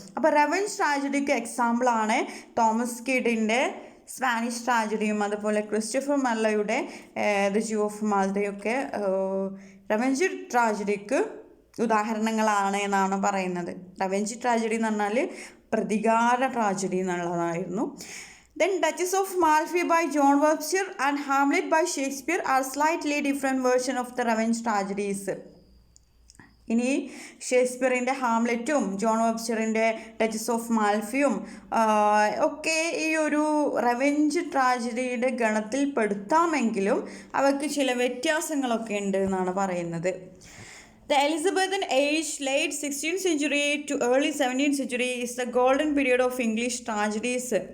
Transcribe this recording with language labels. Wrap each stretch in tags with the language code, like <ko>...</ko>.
<ml>അപ്പോൾ റെവെഞ്ച് ട്രാജഡിക്ക് എക്സാമ്പിളാണ് Thomas കിഡിൻ്റെ Spanish ട്രാജഡിയും അതുപോലെ ക്രിസ്റ്റഫർ മെർലോയുടെ ദ ജൂ ഓഫ് മാൾട്ടയൊക്കെ റെവെഞ്ച് ട്രാജഡിക്ക് ഉദാഹരണങ്ങളാണ് എന്നാണ് പറയുന്നത്. റെവെഞ്ച് ട്രാജഡി എന്ന് പറഞ്ഞാൽ പ്രതികാര ട്രാജഡി എന്നുള്ളതായിരുന്നു.</ml> <en>Then Duchess of Malfi by John Webster and Hamlet by Shakespeare are slightly different versions of the revenge tragedies.</en> <ml>ഇനി ഷേക്സ്പിയറിൻ്റെ ഹാംലെറ്റും ജോൺ വെബ്സ്റ്ററിൻ്റെ ഡച്ചസ് ഓഫ് മാൽഫിയും ഒക്കെ ഈ ഒരു റെവെഞ്ച് ട്രാജഡിയുടെ ഗണത്തിൽ പെടുത്താമെങ്കിലും അവയ്ക്ക് ചില വ്യത്യാസങ്ങളൊക്കെ ഉണ്ട് എന്നാണ് പറയുന്നത്.</ml> <en>The Elizabethan age, late 16th century to early 17th century, is the golden period of English tragedies.</en>